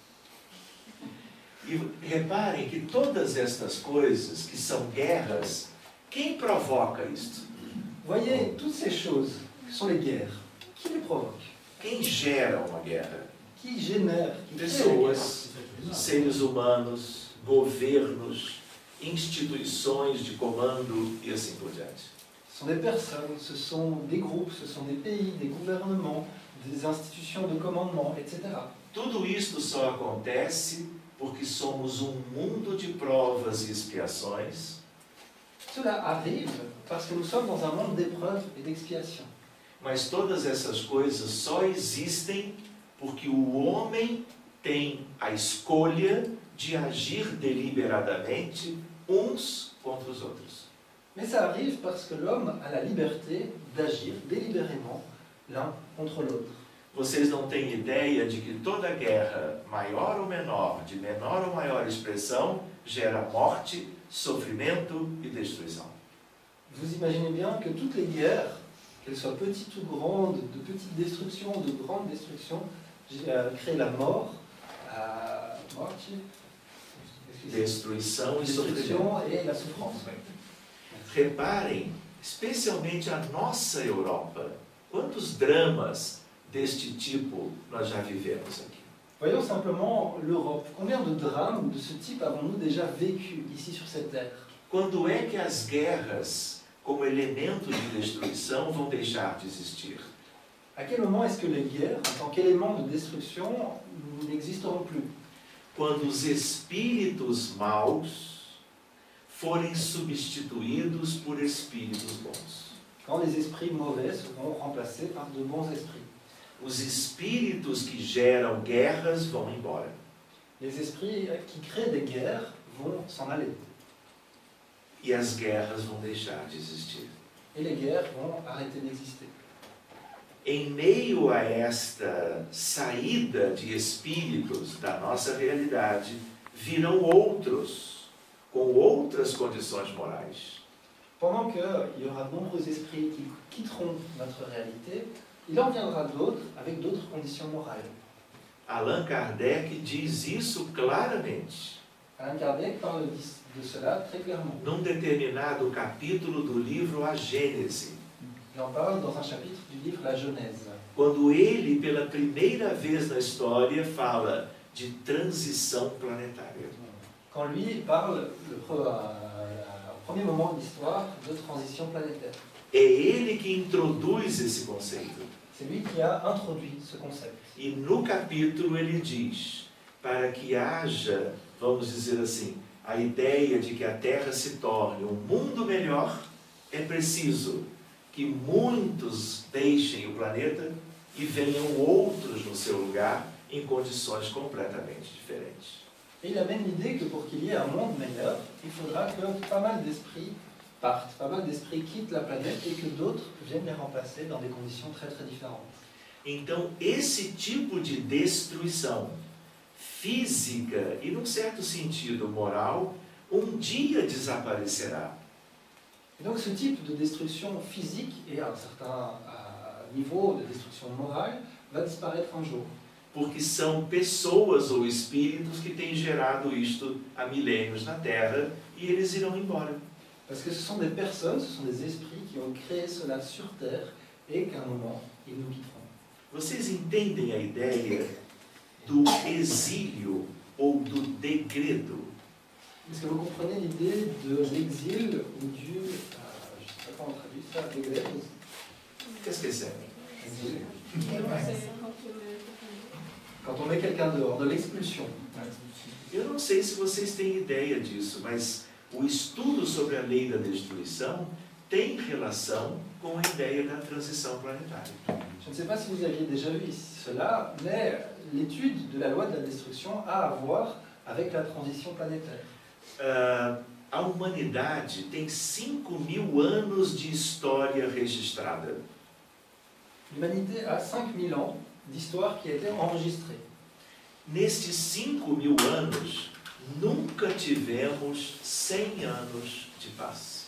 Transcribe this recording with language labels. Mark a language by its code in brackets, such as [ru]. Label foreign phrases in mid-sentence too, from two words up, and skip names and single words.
[pt] E reparem que todas estas coisas que são guerras, quem provoca isto? [fr] Voyez, toutes ces choses, que sont les guerres, qui les provoque? [pt] Quem gera uma guerra? [fr] Qui génère, qui crée les [pt] Pessoas, [fr] guerres? [pt] seres humanos, governos, instituições de comando e assim por diante. [fr] Ce sont des personnes, ce sont des groupes, ce sont des pays, des gouvernements, des institutions de commandement, etc. [pt] Tudo isto só acontece porque somos um mundo de provas e expiações, [fr] Cela arrive parce que nous sommes dans un monde d'épreuves et d'expiations. [pt] mas todas essas coisas só existem porque o homem tem a escolha de agir deliberadamente uns contra os outros. [fr] Mais ça arrive parce que l'homme a la liberté d'agir délibérément l'un contre l'autre. [pt] Vocês não têm ideia de que toda guerra, maior ou menor, de menor ou maior expressão, gera morte, sofrimento e destruição. [fr] Vous imaginez bien que toutes les guerres, qu'elles soient petites ou grandes, de petites destructions ou de grandes destructions, créent la mort, [pt] Destruição e sofrimento. [fr] destruction et la souffrance. [pt] Reparem, especialmente a nossa Europa, quantos dramas deste tipo nós já vivemos aqui. [fr] Voyons simplement l'Europe. Combien de drames de ce type avons-nous déjà vécu ici sur cette terre? [pt] Quando é que as guerras, como elemento de destruição, vão deixar de existir? [fr] À quel moment est-ce que les guerres, en tant qu'élément de destruction, n'existeront plus? [pt] Quando os espíritos maus forem substituídos por espíritos bons. [fr] Quand les esprits mauvais seront remplacés par de bons esprits. [pt] Os espíritos que geram guerras vão embora. [fr] Les esprits qui créent des guerres vont s'en aller. [pt] E as guerras vão deixar de existir. [fr] Et les guerres vont arrêter d'exister. [pt] Em meio a esta saída de espíritos da nossa realidade, virão outros, com outras condições morais. [fr] Pendant qu'il y aura de nombreux esprits qui quitteront notre réalité, il en viendra d'autres avec d'autres conditions morales. [pt] Allan Kardec diz isso claramente. [fr] Allan Kardec parle de cela très clairement. [pt] Num determinado capítulo do livro A Gênese. [fr] Il en parle dans un chapitre du livre La Genèse. [pt] quando ele, pela primeira vez na história, fala de transição planetária. [fr] Quand lui parle, au premier moment de l'histoire, de transition planétaire. [pt] É ele que introduz esse conceito. [fr] C'est lui qui a introduit ce concept. [pt] E no capítulo ele diz, para que haja, vamos dizer assim, a ideia de que a Terra se torne um mundo melhor, é preciso que muitos deixem o planeta e venham outros no seu lugar em condições completamente diferentes. [fr] Et il a même l'idée que pour qu'il y ait un monde meilleur, il faudra que pas mal d'esprits partent, pas mal d'esprits quittent la planète et que d'autres viennent les remplacer dans des conditions très très différentes. [pt] Então, esse tipo de destruição física e, num certo sentido, moral, um dia desaparecerá. [fr] Et donc ce type de destruction physique et à un certain niveau de destruction morale va disparaître un jour. [pt] Porque são pessoas ou espíritos que têm gerado isto há milênios na Terra e eles irão embora. [fr] Parce que ce sont des personnes, ce sont des esprits qui ont créé cela sur Terre et qu'à un moment, ils nous quitteront. [pt] Vocês entendem a ideia do exílio ou do degredo? [fr] Est-ce que vous comprenez l'idée de l'exil ou du... je ne sais pas comment on traduit ça, degredo? Qu'est-ce que c'est? Exil. Quand on met quelqu'un dehors, de l'expulsion. [pt] Eu não sei se vocês têm ideia disso, mas o estudo sobre a lei da destruição tem relação com a ideia da transição planetária. [fr] Je ne sais pas si vous aviez déjà vu ici cela, mais l'étude de la loi de la destruction a à voir avec la transition planétaire. [pt] A humanidade tem 5.000 anos de história registrada. [fr] L'humanité a 5000 ans d'histoire qui a été enregistrée. [pt] Nestes 5.000 anos, nunca tivemos 100 anos de paz.